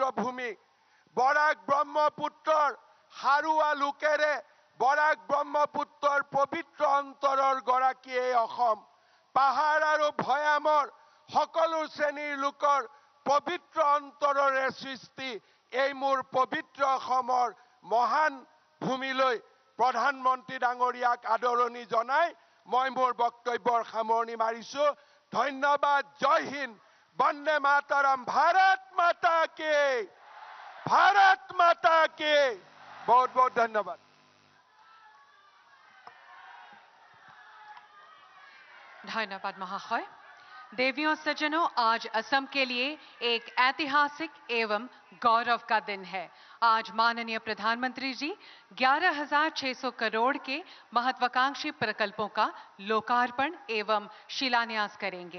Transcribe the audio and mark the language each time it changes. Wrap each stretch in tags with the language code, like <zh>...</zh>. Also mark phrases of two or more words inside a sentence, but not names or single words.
<as>ভূমি, বৰাক ব্ৰহ্মপুত্ৰৰ হাৰুৱা লোকেৰে বৰাক ব্ৰহ্মপুত্ৰৰ পবিত্ৰ অন্তৰৰ গৰাকী এই অসম, পাহাৰ আৰু ভৈয়ামৰ সকলো শ্ৰেণীৰ লোকৰ পবিত্ৰ অন্তৰৰে সৃষ্টি এই মোৰ পবিত্ৰ অসমৰ মহান ভূমিলৈ প্ৰধানমন্ত্ৰী ডাঙৰীয়াক আদৰণি জনাই মই মোৰ বক্তব্যৰ সামৰণি মাৰিছো। ধন্যবাদ।</as> <hi>जय हिन्द, वन्दे मातरम्, भारत माता की, भारत माता की। बहुत बहुत धन्यवाद। धन्यवाद महाशय। देवियों सज्जनों, आज असम के लिए एक ऐतिहासिक एवं गौरव का दिन है। आज माननीय प्रधानमंत्री जी 11,600 करोड़ के महत्वाकांक्षी प्रकल्पों का लोकार्पण एवं शिलान्यास करेंगे।</hi>